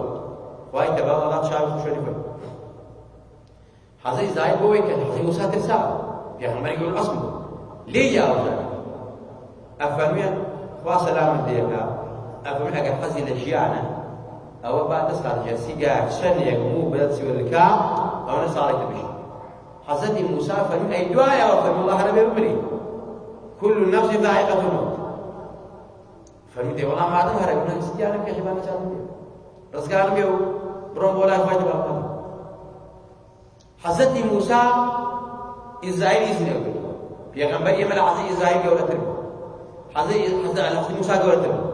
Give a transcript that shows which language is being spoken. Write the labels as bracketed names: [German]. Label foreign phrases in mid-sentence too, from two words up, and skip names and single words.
[Central Kurdish] خوای تەبارەکە چاوی خوشێنی فەرمووی. حەزەتی ئیسرائیل بۆەوەی کە حەزەتی موسا ترسا پێغەمبەرێکی ئولوالعەزم بوو لێ یاوەژانە. ئەفەرموویە خوا سەلامت لێکا، ئەفەرمووی ئەگەر حەزی لە ژیانە ئەوە با دەست خاتە جێستی گایەک چەندێک موو بەدەستی وەرکا ئەوەنە ساڵێک دەبژی. حەزەتی موسا فەرمووی ئەی دوایەوە فەرمووی وەڵڵا هەرە بێ بمری [Arabic] كل نفس ذائقة الموت. [Central Kurdish] فەرمووی دەی وەڵام مادەم هەرە بێ گیانە بکێشە با نەچاوم بێ ڕزگارم بێ و بڕۆم بۆ لای خوای تەبارەکە. حەزەتی موسا ئیسرائیل ئیزنی لێ کردووە. پێغەمبەر ئێمە لە حەزەتی ئیسرائیل گەورەتر بوو، حەزەتی موسا گەورەتر بوو.